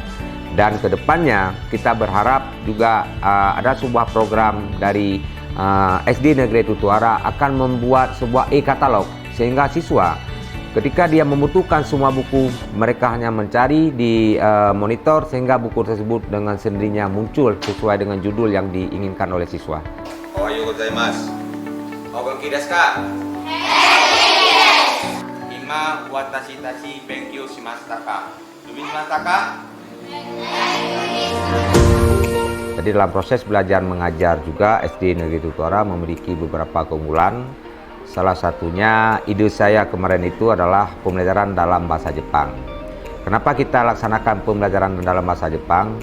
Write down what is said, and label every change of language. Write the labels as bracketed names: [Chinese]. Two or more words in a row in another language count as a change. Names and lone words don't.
[Indonesian] Dan kedepannya kita berharap juga ada sebuah program dari SD Negeri Tutu Ara akan membuat sebuah e-katalog, sehingga siswa ketika dia membutuhkan semua buku, mereka hanya mencari di monitor sehingga buku tersebut dengan sendirinya muncul sesuai dengan judul yang diinginkan oleh siswa. [Japanese] おはようございます。お元気ですか? 今私たち勉強しましたか? しましたか? [Indonesian] Jadi dalam proses belajar mengajar juga SD Negeri Tutu Ara memiliki beberapa keunggulan. Salah satunya ide saya kemarin itu adalah pembelajaran dalam bahasa Jepang. Kenapa kita laksanakan pembelajaran dalam bahasa Jepang?